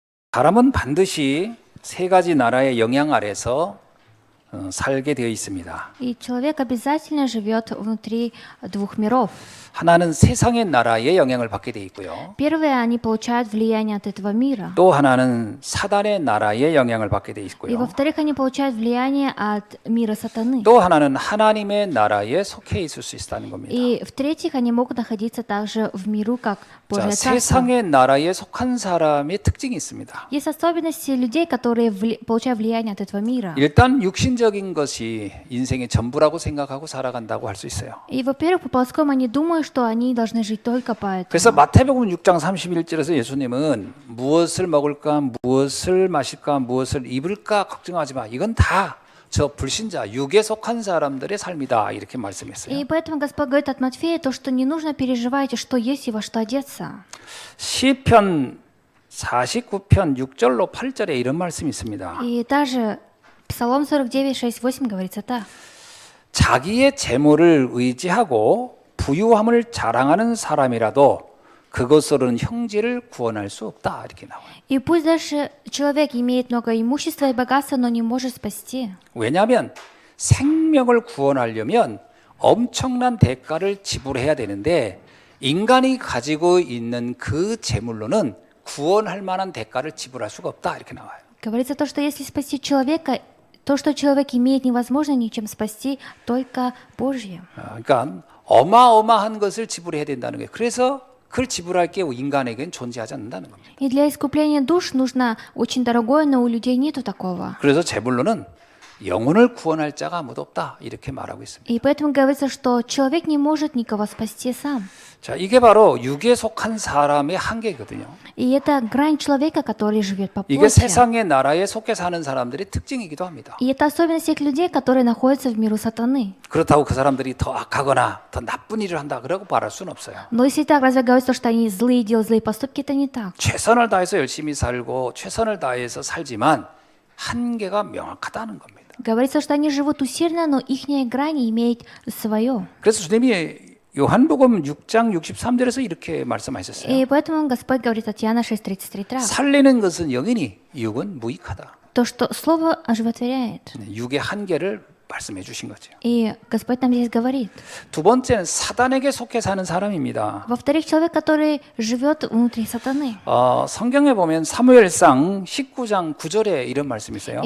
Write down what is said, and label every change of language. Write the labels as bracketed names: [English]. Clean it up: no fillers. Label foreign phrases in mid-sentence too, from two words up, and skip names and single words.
[Korean] 사람은 반드시 세 가지 나라의 영향 아래서 살게 되어 있습니다. [Russian] И человек обязательно живет внутри двух миров. [Korean] 하나는 세상의 나라의 영향을 받게 되어 있고요. [Russian] Первое, они получают влияние от этого мира. [Korean] 또 하나는 사단의 나라의 영향을 받게 되어 [Russian] И [Korean] 있고요. [Russian] во-вторых, они получают влияние от мира сатаны. [Korean] 또 하나는 하나님의 나라에 속해 있을 수 있다는 겁니다. [Russian] И в-третьих, они могут находиться также в миру, как [Korean] 자, [Russian] Божье Царство. [Korean] 세상의 나라에 속한 사람의 특징이 있습니다. [Russian] Есть особенности людей, которые получают влияние от этого мира. [Korean] 일단 육신적인 것이 인생의 전부라고 생각하고 살아간다고 할 수 있어요. [Russian] И, во-первых, по-плоскому они думают, что они должны жить только по [Korean] 그래서 [Russian] этому. [Korean] 마태복음 6장 31절에서 예수님은 무엇을 먹을까, 무엇을 마실까, 무엇을 입을까 걱정하지 마. 이건 다 저 불신자, 육에 속한 사람들의 삶이다. 이렇게 말씀했어요. [Russian] И поэтому Господь говорит от Матфея то, что не нужно переживать, что есть и во что одеться. [Korean] 시편 49편 6절로 8절에 이런 말씀이 있습니다. [Russian] И также Псалом 49, 6, 8 говорится так. [Korean] 자기의 재물을 의지하고 부유함을 자랑하는 사람이라도 그것으로는 형제를 구원할 수 없다. 이렇게 나와요. [Russian] И пусть даже человек имеет много имущества и богатства, но не может спасти. [Korean] 왜냐하면 생명을 구원하려면 엄청난 대가를 지불해야 되는데 인간이 가지고 있는 그 재물로는 구원할 만한 대가를 지불할 수가 없다. 이렇게 나와요. [Russian] Говорится то, что если спасти человека, то, что человек имеет, невозможно ничем спасти, только Божьим. [Korean] 그러니까 어마어마한 것을 지불해야 된다는 거예요. 그래서 그걸 지불할 게 인간에게는 존재하지 않는다는 겁니다. [Russian] И для искупления душ нужно очень дорогое, но у людей нету такого. [Korean] 그래서 재물로는 영혼을 구원할 자가 아무도 없다. 이렇게 말하고 있습니다. [Russian] И поэтому говорится, что человек не может никого спасти сам. [Korean] 자, 이게 바로 육에 속한 사람의 한계거든요. [Russian] И это грань человека, который живет по [Korean] 이게 [Russian] плоти. [Korean] 세상의 나라에 속해 사는 사람들의 특징이기도 합니다. [Russian] И это особенность тех людей, которые находятся в миру сатаны. [Korean] 그렇다고 그 사람들이 더 악하거나 더 나쁜 일을 한다 그러고 말할 수는 없어요. [Russian] Но если так, разве говорится, что они злые, делают злые поступки, это не так. [Korean] 최선을 다해서 열심히 살고 최선을 다해서 살지만 한계가 명확하다는 겁니다. [Russian] Говорится, что они живут усердно, но ихняя грань имеет свое. [Korean] 그래서 주님이 요한복음 6장 63절에서 이렇게 말씀하셨어요. [Russian] И поэтому Господь говорит от Иоанна 6:33. [Korean] 살리는 것은 영이니 육은 무익하다. [Russian] То, что Слово оживотворяет. [Korean] 육의 한계를 말씀해 주신 거죠. [Russian] И Господь нам здесь говорит. [Korean] 두 번째는 사단에게 속해 사는 사람입니다. [Russian] Во-вторых, человек, который живет внутри сатаны. [Korean] 성경에 보면 사무엘상 19장 9절에 이런 말씀이 있어요.